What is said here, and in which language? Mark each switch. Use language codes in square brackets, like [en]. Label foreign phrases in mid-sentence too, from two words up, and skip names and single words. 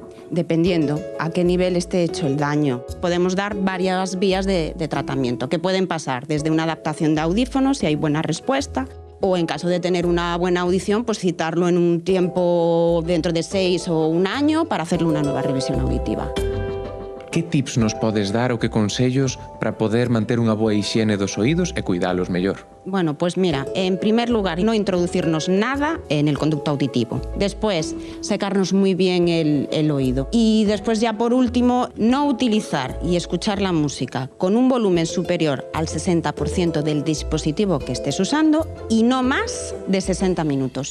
[es] Dependiendo a qué nivel esté hecho el daño. Podemos dar varias vías de tratamiento que pueden pasar desde una adaptación de audífonos si hay buena respuesta, o en caso de tener una buena audición, pues citarlo en un tiempo dentro de 6 o un año para hacerle una nueva revisión auditiva. [gl] Que tips nos podes dar ou que consellos para poder manter unha boa hixiene dos oídos e cuidalos mellor? [es] Bueno, pues mira, en primer lugar, no introducirnos nada en el conducto auditivo. Después, secarnos muy bien el oído. Y después ya por último, no utilizar y escuchar la música con un volumen superior al 60% del dispositivo que estés usando y no más de 60 minutos.